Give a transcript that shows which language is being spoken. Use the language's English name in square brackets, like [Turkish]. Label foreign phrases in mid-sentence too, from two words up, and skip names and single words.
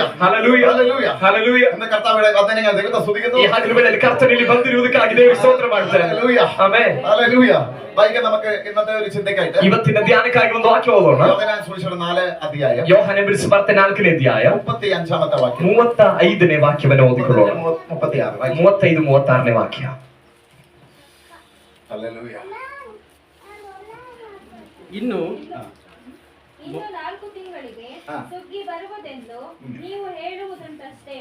[Kannada] ಹಲ್ಲೆಲೂಯ [Malayalam] ഹല്ലേലൂയ. [Kannada] ಹಲ್ಲೆಲೂಯ. [Malayalam] ഇന്ന് കർത്താവിന്റെ വന്ദനം ഞാൻ ദൈവത്തെ സ്തുതിക്കുന്നു. [Kannada] ಈ ಹಗಲುಗಳಲ್ಲಿ ಕರ್ತನಲ್ಲಿ ಬಂದಿರುವುದಕ್ಕಾಗಿ ದೇವರ ಸ್ತೋತ್ರ ಮಾಡ್ತೇನೆ. [Malayalam] ഹല്ലേലൂയ. [Kannada] ಆಮೆನ್. [Malayalam] ഹല്ലേലൂയ. വായിക്കാം നമുക്ക് ഇന്നത്തെ ഒരു ചിന്തയ്ക്കായിട്ട് [Kannada] ಇವತ್ತಿನ ಧ್ಯಾನಕ್ಕಾಗಿ ಒಂದು ವಾಕ್ಯ ಓದೋಣ. [Malayalam] യോഹന്നാൻ സുവിശേഷം 4 അധ്യായം [Kannada] ಯೋಹಾನ ಬರೆದ 4ನೇ ಅಧ್ಯಾಯ [Malayalam] 35ാമത്തെ വാക്യം [Kannada] 35ನೇ ವಾಕ್ಯವನ್ನು ಓದಿಕೊಳ್ಳೋಣ. [Malayalam] 36 വായിക്കാം. [Kannada] 35 36ನೇ ವಾಕ್ಯ. [Malayalam] ഹല്ലേലൂയ. [Kannada] ಇನ್ನು 4 ತಿಂಗಳಿಗೆ ಹಾ. ಸುಗ್ಗಿ ಬರುವುದೆಂದು ನೀವು ಹೇಳುವುದುಂಟಷ್ಟೇ.